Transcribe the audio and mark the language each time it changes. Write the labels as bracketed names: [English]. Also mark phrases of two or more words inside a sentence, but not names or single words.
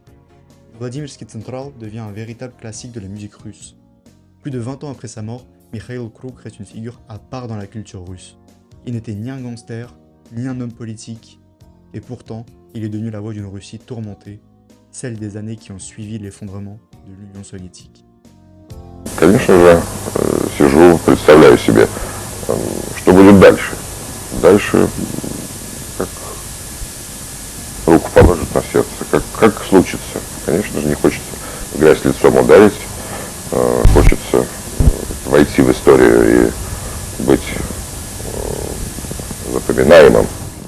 [French] Vladimirski Central devient un véritable classique de la musique russe. Plus de 20 ans après sa mort, Mikhail Krug reste une figure à part dans la culture russe. Il n'était ni un gangster, ni un homme politique, et pourtant, il est devenu la voix d'une Russie tourmentée, celle des années qui ont suivi l'effondrement de l'Union soviétique. [Russian] Конечно же, сижу, представляю себе, что будет дальше. Дальше, как руку положит на сердце, как случится. Конечно же, не хочется в грязь лицом ударить, хочется войти в историю и быть запоминаемым.